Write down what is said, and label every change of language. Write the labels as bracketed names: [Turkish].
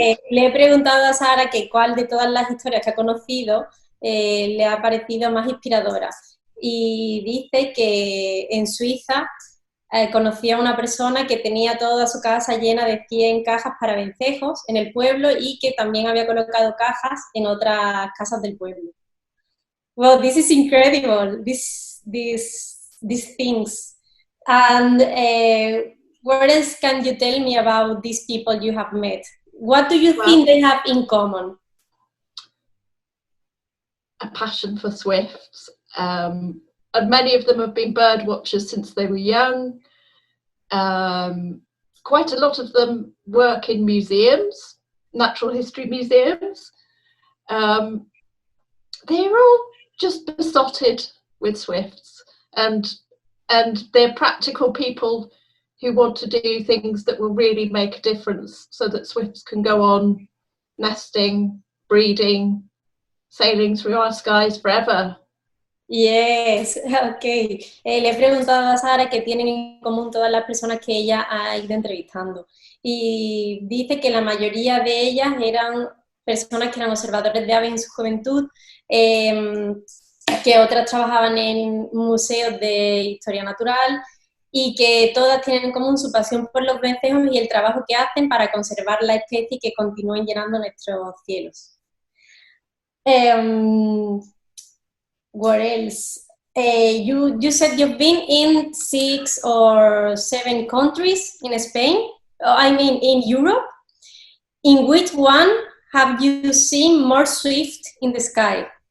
[Spanish] Le he preguntado a Sara que cuál de todas las historias que ha conocido le ha parecido más inspiradora. Y dice que en Suiza conocía a una persona que tenía toda su casa llena de 100 cajas para vencejos en el pueblo, y que también había colocado cajas en otras casas del pueblo. [English] Well, this is incredible, these things. And what else can you tell me about these people you have met? What do you think they have in common? A passion for Swifts. And many of them have been bird watchers since they were young. Quite a lot of them work in museums, natural history museums. they're all just besotted with swifts, and they're practical people who want to do things that will really make a difference so that swifts can go on nesting, breeding, sailing through our skies forever. Yes, ok. [Spanish] Le he preguntado a Sara qué tienen en común todas las personas que ella ha ido entrevistando. Y dice que la mayoría de ellas eran personas que eran observadores de aves en su juventud, que otras trabajaban en museos de historia natural y que todas tienen en común su pasión por los vencejos y el trabajo que hacen para conservar la especie y que continúen llenando nuestros cielos. [English] What else? You said you've been in 6 or 7 countries in Spain, I mean in Europe. In which one have you seen more swift in the sky?